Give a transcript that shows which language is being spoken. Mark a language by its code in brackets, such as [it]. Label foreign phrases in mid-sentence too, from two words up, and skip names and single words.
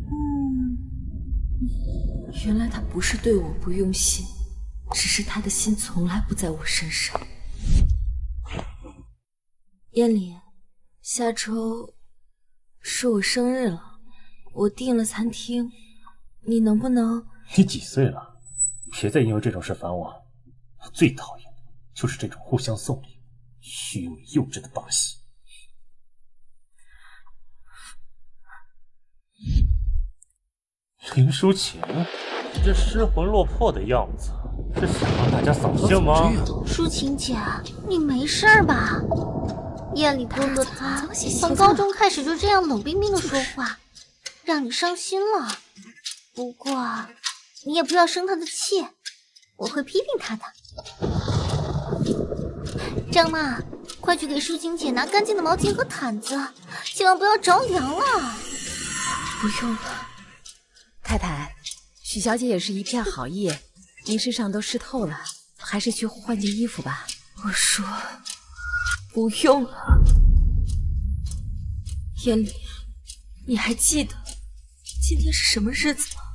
[zh] 原來他不是對我不用心，只是他的心從來不在我身上。燕里，下周是我生日了，我訂了餐廳，你能不能…… 你幾歲了？別再因為這種事煩我。我最討厭的就是這種互相送禮、虛偽幼稚的把戲。林舒晴，你這失魂落魄的樣子，是想讓大家掃興嗎？舒晴姐，你沒事吧？夜裡哥哥他從高中開始就這樣冷冰冰的說話，讓你傷心了。不過你也不要生他的氣，我會批評他的。張媽，快去給舒晴姐拿乾淨的毛巾和毯子，千萬不要着涼了。不用了。太太，許小姐也是一片好意，您身上都濕透了，還是去換件衣服吧。我說不用了。燕里，你還記得今天是什麼日子嗎？